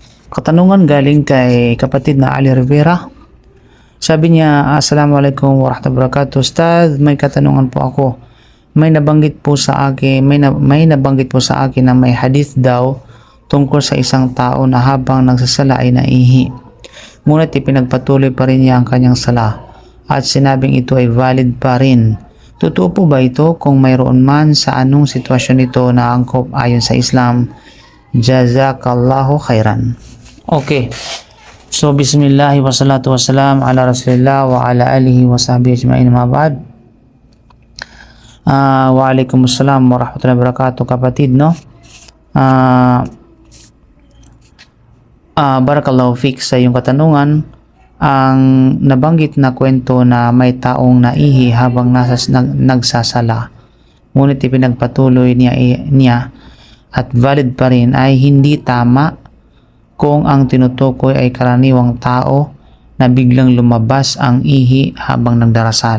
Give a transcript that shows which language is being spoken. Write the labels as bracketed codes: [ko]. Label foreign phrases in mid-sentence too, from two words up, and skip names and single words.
[tl] Katanungan galing kay kapatid na Ali Rivera. Sabi niya, [ar] السلام عليكم ورحمة الله وبركاته. [tl] Ustad, may katanungan po ako. May nabanggit po sa akin na may hadith daw tungkol sa isang tao na habang nagsasala ay naihi. Ngunit ipinagpatuloy pa rin niya ang kanyang sala at sinabing ito ay valid pa rin. Totoo po ba ito? Kung mayroon man, sa anong sitwasyon ito na angkop ayon sa Islam? [ar] جزاك الله خيرا. Okay. So, بسم الله والصلاة والسلام على رسول الله وعلى آله وصحبه أجمعين أما بعد. وعليكم السلام ورحمة الله وبركاته, [tl] kapatid, no? [ar] بارك الله فيك [tl] sa iyong katanungan. Ang nabanggit na kwento na may taong naihi habang nagsasala, ngunit ipinagpatuloy niya at valid pa rin, ay hindi tama kung ang tinutukoy ay karaniwang tao na biglang lumabas ang ihi habang nagdarasal.